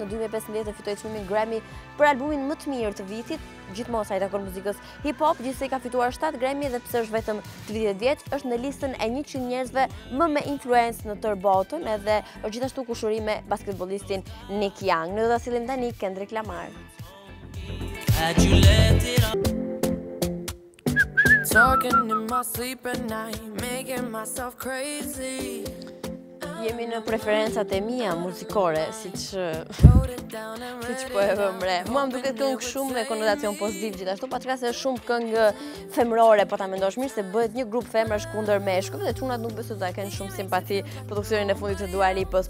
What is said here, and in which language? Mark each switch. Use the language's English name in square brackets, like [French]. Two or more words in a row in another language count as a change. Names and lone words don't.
[Albanian] Në 2015 fitoi çmimin Grammy për albumin më të mirë të vitit. Gjithmonë sa i takon muzikës [English] hip hop, [Albanian] gjithsej ka fituar 7 Grammy dhe pse është vetëm 30 vjeç, është në listën e 100 njerëzve më me influencë në tërë botën, edhe është gjithashtu kushuri me basketbollistin Nick Young. Ne do ta sillim tani Kendrick Lamar. [English] Had you left it on? Talking in my sleep at night, making myself crazy. [Albanian] Jemi në preferencat e mia muzikore, siç po e vëm re. Mua më duket këngë shumë me konotacion pozitiv gjithashtu, pa çka se shumë këngë femërore, po ta mendosh mirë se bëhet një grup femrash kundër meshkujve dhe çunat nuk besoj ta kenë shumë simpati produksionin e fundit të Dua Lipës.